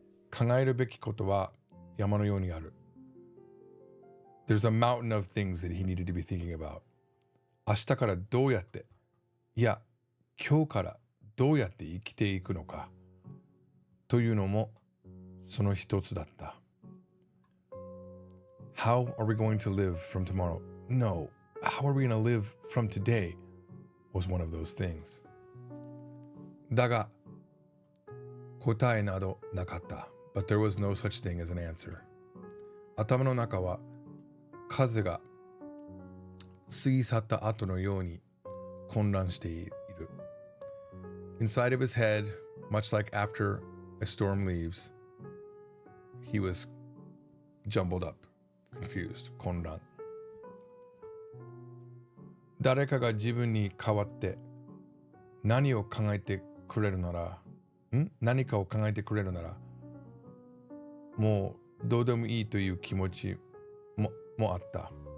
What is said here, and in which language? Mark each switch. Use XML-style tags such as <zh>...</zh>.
<ja>考えるべきことは山のようにある。</ja> <en>There's a mountain of things that he needed to be thinking about.</en> <ja>明日からどうやって、いや、今日からどうやって生きていくのかというのもその一つだった。</ja> <en>How are we going to live from tomorrow? No, how are we going to live from today was one of those things.</en> <ja>だが答えなどなかった。</ja> <en>But there was no such thing as an answer.</en> <ja>頭の中は風が過ぎ去った後のように混乱している。</ja> <en>Inside of his head, much like after a storm leaves, he was jumbled up, confused, 混乱。</en> <ja>誰かが自分に代わって何を考えてくれるなら、何かを考えてくれるなら、もうどうでもいいという気持ちもあった。</ja>